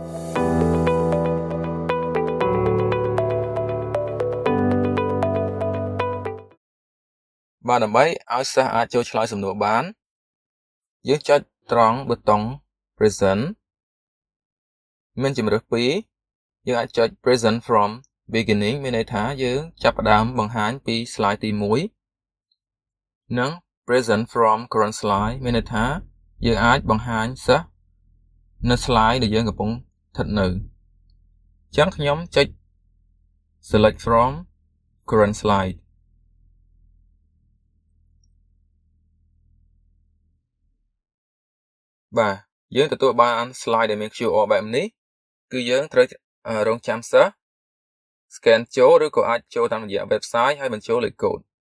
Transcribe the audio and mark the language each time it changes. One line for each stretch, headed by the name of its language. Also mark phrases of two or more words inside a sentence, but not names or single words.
Khmer: បាទដើម្បីឲ្យសិស្សអាចចូលឆ្លើយសំណួរបានយើងចុចត្រង់ប៊ូតុ ង present មានជម្រើស2យើងអាចចុច
English: present from beginning
Khmer: មានន័យថាយើងចាប់ផ្ដើមបង្ហាញពី slide ទី1និង
English: present from current slide
Khmer: មានន័យថាយើងអាចបង្ហាញសិស្សនៅ slide ដែលយើងកំពុងស្ថិតនៅអញ្ចឹងខ្ញុំចុច
English: select from current slide
Khmer: បាទយើងទទួលបាន slide ដែលមាន QR បែបនេះគឺយើងត្រូវរងចាំសិស្ស scan ចូលឬក៏អាចចូលតាមរយៈ website ហើយបញ្ចូលលេខកូដ